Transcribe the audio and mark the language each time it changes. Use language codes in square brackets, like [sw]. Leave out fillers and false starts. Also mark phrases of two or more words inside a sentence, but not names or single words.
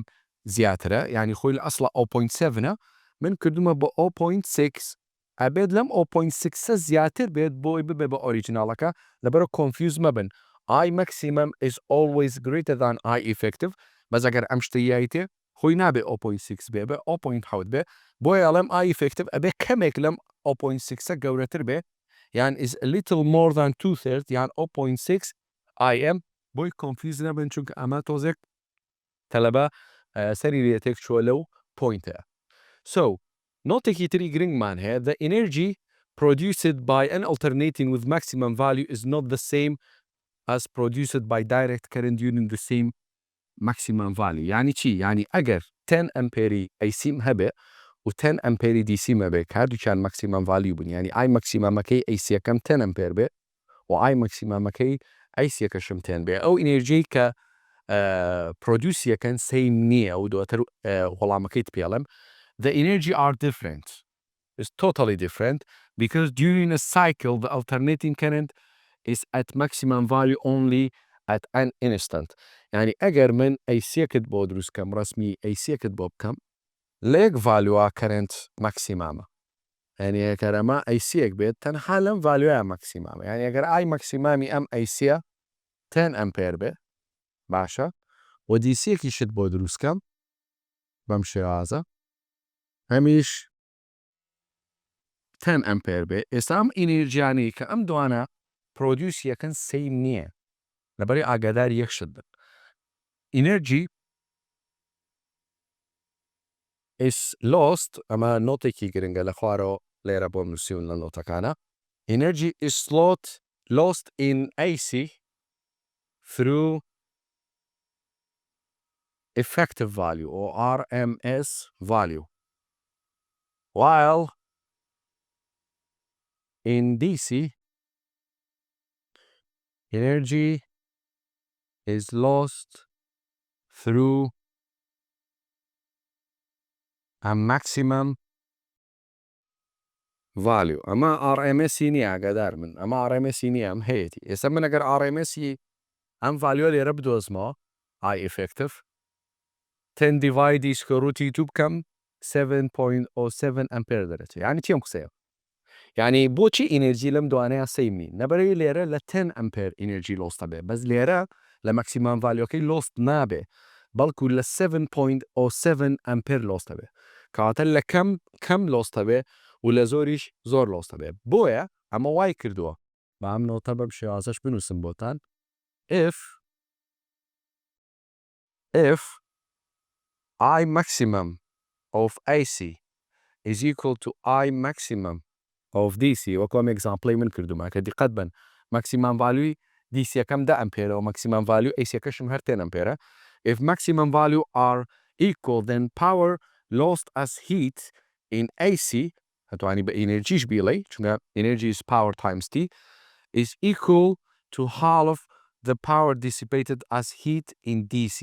[ckb] زیاترە یعنی خۆی لە ئەسڵە 0.7 من کردومە بە 0.6 ئەبێت لەم 0.6 زیاتر بێت بۆی ببێ بە ئۆریجیناڵەکە لەبەرە confuse مەبن [en] I maximum is always greater than I effective [ckb] بەس ئەگەر ئەم شتە یایتێ خۆی نابێ 0.6 بێ بە 0.7 بێ بۆیە ئەڵێم I effective ئەبێ کەمێک لەم 0.6 گەورەتر بێ یان [en] is a little more than 2/3 [ckb] یان 0.6 IM بۆی confuse نەبن چونکە ئەمە تۆزێک تەلەبە سەری لێتێک چووە لەو پوینتە so نۆتێکی تری گرنگمان هەیە [en] the energy produced by an alternating with maximum value [ckb] is not the same as produced by direct current using the same maximum value يعني چی؟ يعني ئەگەر 10 ئەمپێری ئەیسیم هەبێ و 10 ئەمپێری دیسیم هەبێ هەردووچیان [en] maximum value [ckb] بن يعني [en] I maximumەکەی [ckb] ئەیسیەکەم 10 ئەمپێر بێ و [en] I maximumەکەی [ckb] ئەیسیەکەشم 10 بێ ئەو ئینێرژی کە پرۆدیوسیەکەن سەیم نییە و دواتر وەڵامەکەیت پێڵم [en] the energy are different is totally different because during a cycle the alternating current is at maximum value only at an instant [ckb] يعني ئەگەر من ئەیسیەکت بۆ دروستکەم ڕسمی ئەیسیەکت بۆ بکەم لێک ڤالووە کەرنت ماکسیمامە يعني ئەگەرەمە ئەیسیەک بێت تەنها لەم ڤالوایە ماکسیمامە يعني ئەگەر I ماکسیمامی ئەم ئەیسیە 10 ئەمپێر بێ باشە و دیسیەکیشت بۆ دروستکەم بەم شێوازە هەمیش 10 ئەمپێر بێ ئێستا ئەم ئینێرجیانی کە ئەم دوانە پرۆدیوسیەکەن سەیم نییە لەبەری ئاگادار یەکشت بن ئینەرجی [en] is lost [ckb] ئەمە نۆتێکی گرنگە لە خوارەوە لێرە بۆ نووسیون لە نۆتەکانە [en] energy is lost in AC through effective value or RMS value while in DC energy is lost through a maximum value. [ckb] أما RMS نییە ئاگادار من ئەمە RMS نییە ئەم هەیەی ئێستا من ئەگەر RMS ئەم ڤالیۆ لێرە بدۆزمەوە [en] I effective [ckb] 10 [en] divide square root [ckb] 2 بکەم 7.07 ئەمپێر دەرەچێت یعنی چیم قسەیە یعنی بۆچی ئینێرجی لەم دوانەیە سەیمی نەبەرەوەی لێرە لە 10 ئەمپێر ئینێرجی لۆستە بێ بەس لێرە لە مەکسیمام ڤالیۆکەی لۆست نابێ بەڵکو لە 7.07 ئەمپێر لۆستە بێ کەواتە لە کەم لۆستە بێ و لە زۆریش زۆر لۆستە بێ بۆیە ئەمە وای کردووە بە ئەم نۆتە بەم شێوازەش بنووسم بۆتان [en] if I maximum of AC is equal to I maximum of DC [ckb] وەکۆم ئێگزامپڵی من کردومە کە دیقەت بن [en] maximum value DC [ckb] یەکەم 10 ئەمپێرە و [en] maximum value AC [ckb] یەکەشم هەر 10 ئەمپێرە [en] if maximum value are equal then power lost as heat in AC [ckb] هەتوانی بە ئینێرجیش بیڵێ چونکە [en] energy is power times T is equal to half the power dissipated as heat in DC.